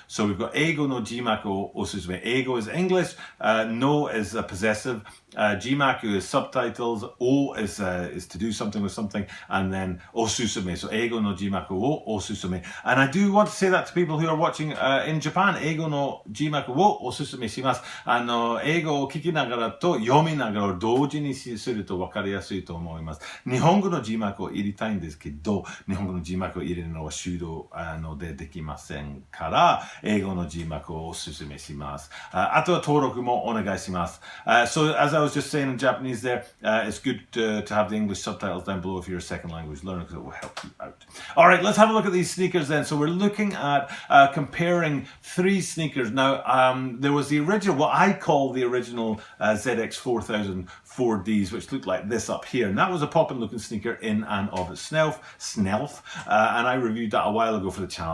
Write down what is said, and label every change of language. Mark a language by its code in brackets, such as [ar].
[en] So we've got [ja] eigo no jimaku osusume. [en] Eigo is English, no is possessive, jimaku is subtitles, o is to do something with something, and then osusume. So [ja] eigo no jimaku wo osusume. [en] And I do want to say that to people who are watching in Japan. [ja] Eigo no jimaku wo osusume shimasu. Eigo o kiki nagara to yomi nagara o douji ni suru to わかりやすいと思います。日本語の字幕を入れたいんですけど、日本語の字幕を入れるのは手動でできませんから、英語の字幕をおすすめします。あとは登録もお願いします。 [en] So as I was just saying in Japanese there, it's good to have the English subtitles down below if you're a second language learner, because it will help you out. All right, let's have a look at these sneakers then. So we're looking at comparing three sneakers. Now, there was the original, what I call the original ZX4000 4Ds, which looked like this up here, and that was a poppin' looking sneaker in and of itself, and I reviewed that a while ago for the channel.